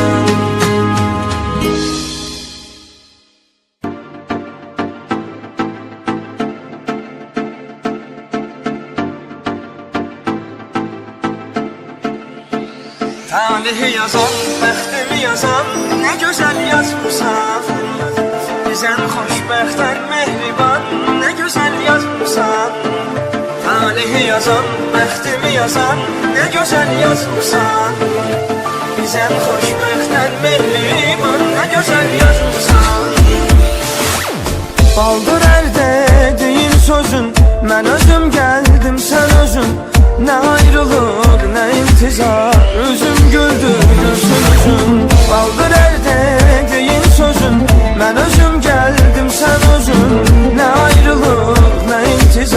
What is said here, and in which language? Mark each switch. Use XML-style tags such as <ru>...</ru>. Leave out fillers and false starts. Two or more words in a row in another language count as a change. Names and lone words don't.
<az>Talihi yazan, bəxtimi yazan,</az> <tr>ne güzel yazmışsan.</tr> <az>Bizən xoşbəxtən mehriban,</az> <tr>ne güzel yazmışsan.</tr> <az>Talihi yazan, bəxtimi yazan,</az> <tr>ne güzel yazmışsan.</tr> <az>Bizən xoşbəxtən mehriban,</az> <tr>ne güzel yazmışsan.</tr> <az>Baldır əldə deyin sözün, mən özüm gəldim sən özün. Ne ayrılık ne intizar, üzüm güldü gülsün üzüm.</az> <tr>Baldır elde deyin sözün, ben özüm geldim sen özün. Ne ayrılık ne intizar,</tr>